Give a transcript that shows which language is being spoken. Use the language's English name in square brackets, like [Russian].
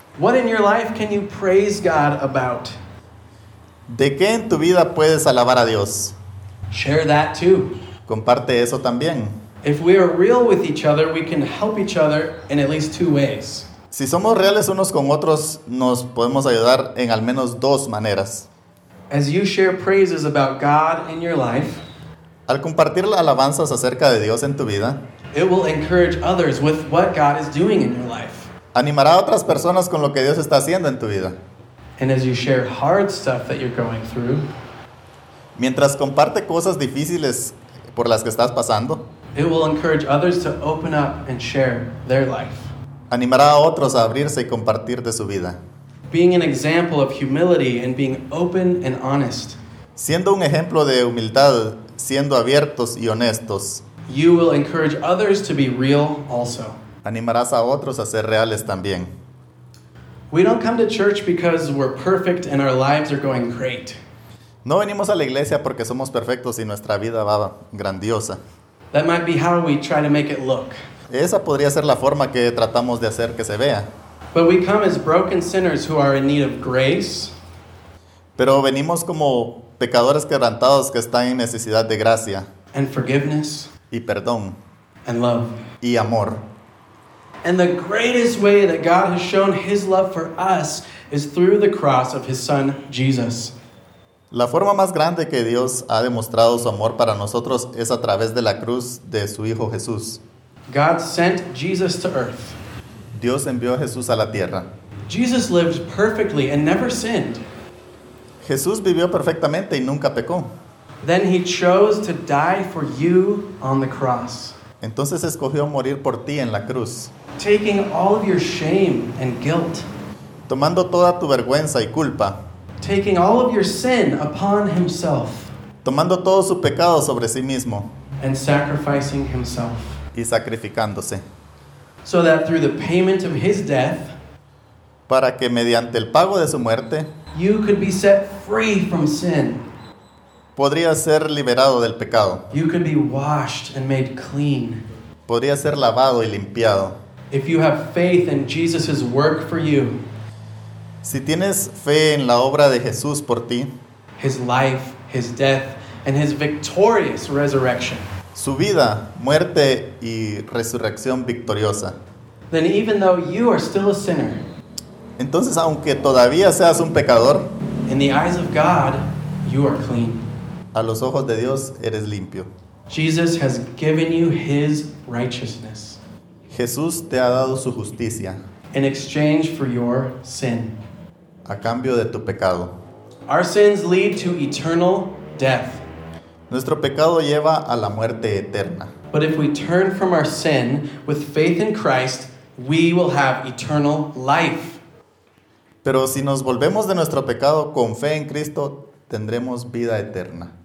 [English] What in your life can you praise God about? [Spanish] ¿De qué en tu vida puedes alabar a Dios? [English] Share that too. [Spanish] Comparte eso también. [English] If we are real with each other, we can help each other in at least two ways. [Spanish] Si somos reales unos con otros, nos podemos ayudar en al menos dos maneras. [English] As you share praises about God in your life, [Spanish] al compartir alabanzas acerca de Dios en tu vida, [English] it will encourage others with what God is doing in your life. [Spanish] Animará a otras personas con lo que Dios está haciendo en tu vida. [English] And as you share hard stuff that you're going through, [Spanish] mientras comparte cosas difíciles por las que estás pasando, [English] it will encourage others to open up and share their life. [Spanish] Animará a otros a abrirse y compartir de su vida. [English] Being an example of humility and being open and honest. [Spanish] Siendo un ejemplo de humildad, siendo abiertos y honestos. [English] You will encourage others to be real also. [Spanish] Animarás a otros a ser reales también. [English] We don't come to church because we're perfect and our lives are going great. [Spanish] No venimos a la iglesia porque somos perfectos y nuestra vida va grandiosa. [English] That might be how we try to make it look. [Spanish] Esa podría ser la forma que tratamos de hacer que se vea. [English] But we come as broken sinners who are in need of grace. [Spanish] Pero venimos como pecadores quebrantados que están en necesidad de gracia. [English] And forgiveness. [Spanish] Y perdón. [English] And love. [Spanish] Y amor. [English] And the greatest way that God has shown his love for us is through the cross of his son Jesus. [Spanish] La forma más grande que Dios ha demostrado su amor para nosotros es a través de la cruz de su Hijo Jesús. [English] God sent Jesus to earth. [Spanish] Dios envió a Jesús a la tierra. [English] Jesus lived perfectly and never sinned. [Spanish] Jesús vivió perfectamente y nunca pecó. [English] Then he chose to die for you on the cross. [Spanish] Entonces escogió morir por ti en la cruz. [English] Taking all of your shame and guilt. [Spanish] Tomando toda tu vergüenza y culpa. [English] Taking all of your sin upon himself. [Spanish] Tomando todo su pecado sobre sí mismo. [English] And sacrificing himself. [Spanish] Y sacrificándose. [English] So that through the payment of his death, [Spanish] para que mediante el pago de su muerte, [English] you could be set free from sin. [Spanish] Podría ser liberado del pecado. [English] You could be washed and made clean. [Spanish] Podría ser lavado y limpiado. [English] If you have faith in Jesus's work for you, [Spanish] si tienes fe en la obra de Jesús por ti, [English] his life, his death, and his victorious resurrection, [Spanish] su vida, muerte y resurrección victoriosa, [English] then even though you are still a sinner, [Spanish] entonces aunque todavía seas un pecador, [English] in the eyes of God, you are clean. [Spanish] A los ojos de Dios eres limpio. [English] Jesus has given you his righteousness. [Spanish] Jesús te ha dado su justicia. [English] In exchange for your sin. [Spanish] A cambio de tu pecado. [English] Our sins lead to eternal death. [Spanish] Nuestro pecado lleva a la muerte eterna. [English] But if we turn from our sin with faith in Christ, we will have eternal life. [Spanish] Pero si nos volvemos de nuestro pecado con fe en Cristo, tendremos vida eterna.